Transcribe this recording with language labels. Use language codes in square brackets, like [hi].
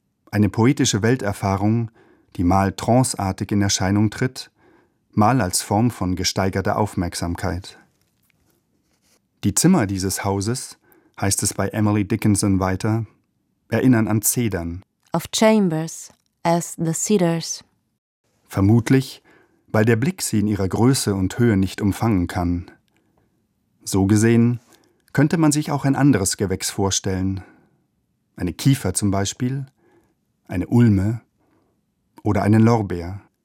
[de] Eine poetische Welterfahrung, die mal tranceartig in Erscheinung tritt, mal als Form von gesteigerter Aufmerksamkeit. Die Zimmer dieses Hauses, heißt es bei Emily Dickinson weiter, erinnern an Zedern. [en] Of chambers as the cedars. [de] Vermutlich, weil der Blick sie in ihrer Größe und Höhe nicht umfangen kann. So gesehen könnte man sich auch ein anderes Gewächs vorstellen. Eine Kiefer zum Beispiel, eine Ulme oder einen Lorbeer.